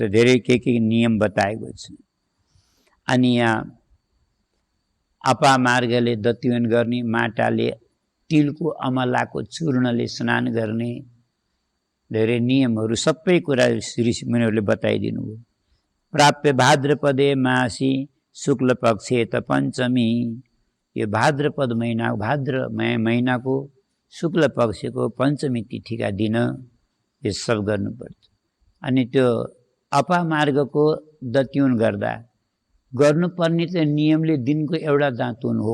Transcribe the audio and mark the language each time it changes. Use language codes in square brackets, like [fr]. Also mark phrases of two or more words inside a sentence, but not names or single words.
[ne] त धेरै के नियम बताएको छ। अनि यहाँ अपामार्गले दत्युन गर्ने, माटाले, तिलको अमलाको चूर्णले स्नान गर्ने, धेरै नियमहरू सबै कुरा ऋषि मुनिहरूले बताइदिनु भयो। [sa] प्राप्य भाद्रपदे मासी शुक्ल पक्षे त पञ्चमी, [ne] यो भाद्रपद महिनाको शुक्ल पक्षको पञ्चमी तिथिका दिन यो सब गर्नुपर्छ। अनि त्यो अपामार्गको दत्युन गर्नुपर्ने चाहिँ नियमले दिनको एउटा दाँतुन हो।